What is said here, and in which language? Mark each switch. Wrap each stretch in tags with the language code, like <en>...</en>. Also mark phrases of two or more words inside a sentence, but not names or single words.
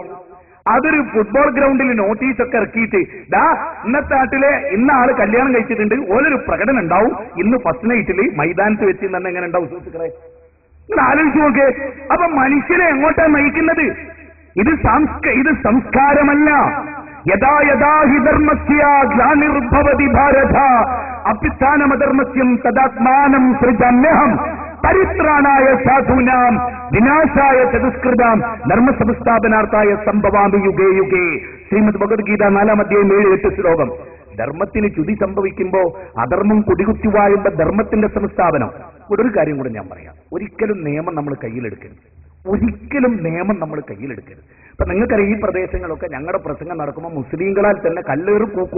<ml>അതൊരു ഫുട്ബോൾ ഗ്രൗണ്ടിൽ നോട്ടീസൊക്കെ ഇറക്കിയിട്ട്, ഇന്നത്തെ നാട്ടിലെ ഇന്ന ആള് കല്യാണം കഴിച്ചിട്ടുണ്ട്, ഓരൊരു പ്രകടനം ഉണ്ടാവും, ഇന്ന് ഫസ്റ്റ് നൈറ്റിൽ മൈതാനത്ത് വെച്ച് തന്നെ എങ്ങനെ ഉണ്ടാവും? സുഹൃത്തുക്കളെ, നിങ്ങൾ ആലോചിച്ച് നോക്കേ. അപ്പൊ മനുഷ്യനെ എങ്ങോട്ടാണ് നയിക്കുന്നത്? ഇത് സംസ്കാരമല്ല.</ml> <sa>യഥാ യഥാ ഹി ധർമ്മസ്യ ഗ്ലാനിർഭവതി ഭാരത അഭ്യുത്ഥാനമധർമ്മസ്യം തദാത്മാനം സൃജമ്യഹം പരിത്രാണായ സാധൂനാം വിനാശായ ചതുഷ്കൃതാം ധർമ്മസംസ്ഥാപനാർത്ഥായ സംഭവാമി യുഗേ യുഗേ.</sa> <ml>ശ്രീമദ് ഭഗവത്ഗീത 4-ാം അധ്യായം 7-8 ശ്ലോകം. ധർമ്മത്തിന് ചുതി സംഭവിക്കുമ്പോ അധർമ്മം കുടികുത്തി വാഴുമ്പോ ധർമ്മത്തിന്റെ സംസ്ഥാപനം. ഇവിടെ ഒരു കാര്യം കൂടെ ഞാൻ പറയാം. ഒരിക്കലും നിയമം നമ്മൾ കയ്യിലെടുക്കരുത്. ഒരിക്കലും നിയമം നമ്മൾ കയ്യിലെടുക്കരുത്. ഇപ്പൊ നിങ്ങൾക്കറിയാം, ഈ പ്രദേശങ്ങളൊക്കെ ഞങ്ങളുടെ പ്രസംഗം നടക്കുമ്പോൾ മുസ്ലിങ്ങളാൽ തന്നെ കല്ലേറ് കൂക്കൂ.</ml>